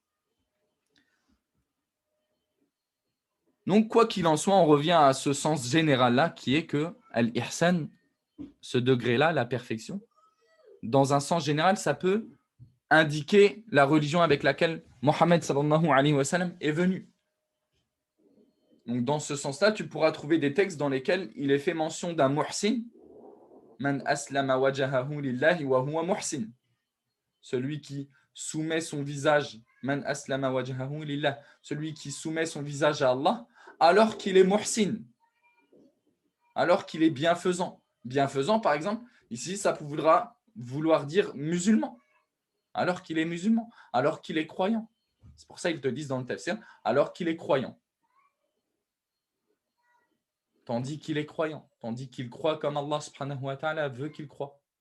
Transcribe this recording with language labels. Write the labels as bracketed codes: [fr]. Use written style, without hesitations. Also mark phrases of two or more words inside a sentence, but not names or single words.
[fr] Donc, quoi qu'il en soit, on revient à ce sens général-là qui est que al-ihsan, ce degré-là, la perfection, dans un sens général, ça peut indiquer la religion avec laquelle Mohammed [ar] صلى الله عليه وسلم [fr] est venu. Donc, dans ce sens-là, tu pourras trouver des textes dans lesquels il est fait mention d'un muhsin, [ar] من أسلم وجهه لله وهو محسن, [fr] celui qui soumet son visage, [ar] من أسلم وجهه لله, [fr] celui qui soumet son visage à Allah, alors qu'il est muhsin, alors qu'il est bienfaisant. Bienfaisant, par exemple, ici, ça voudra vouloir dire musulman, alors qu'il est musulman, alors qu'il est croyant. C'est pour ça qu'ils te disent dans le tafsir, alors qu'il est croyant. Tandis qu'il est croyant, tandis qu'il croit comme Allah [ar] سبحانه وتعالى [fr] veut qu'il croit.